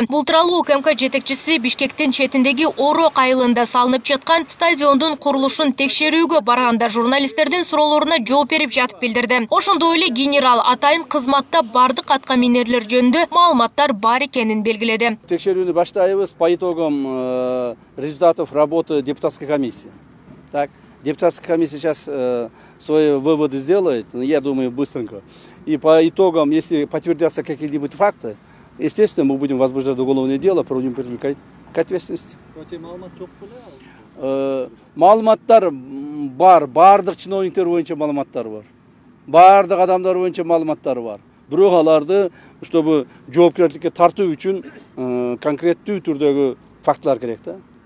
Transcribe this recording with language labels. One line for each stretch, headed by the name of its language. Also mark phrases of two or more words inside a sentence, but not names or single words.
Kyrgyz: Бул тууралуу УКМК жетекчиси Бишкектин четиндеги Орок айылында салынып жаткан стадиондун курулушун текшерүүгө барганда журналисттердин суроолоруна жооп берип жатып билдирди. Ошондой эле генерал атайын кызматта бардык атка минерлер жөнүндө маалыматтар бар экенин белгиледи. Текшерүүнү баштайбыз
Russian: по итогам результатов работы депутатской комиссии. Так, депутатская комиссия сейчас свои выводы сделает, я думаю, быстренько. И по итогам, если подтвердятся какие-нибудь факты, естественно, мы будем возбуждать уголовное дело, будем привлекать к ответственности.
Kyrgyz: Маалыматтар бар, бардык чиновниктер боюнча маалыматтар бар. Бардык адамдар боюнча маалыматтар бар. Бирок аларды, чтобы жоопкерчиликке тартуу үчүн конкреттүү түрдөгү фактылар керек да.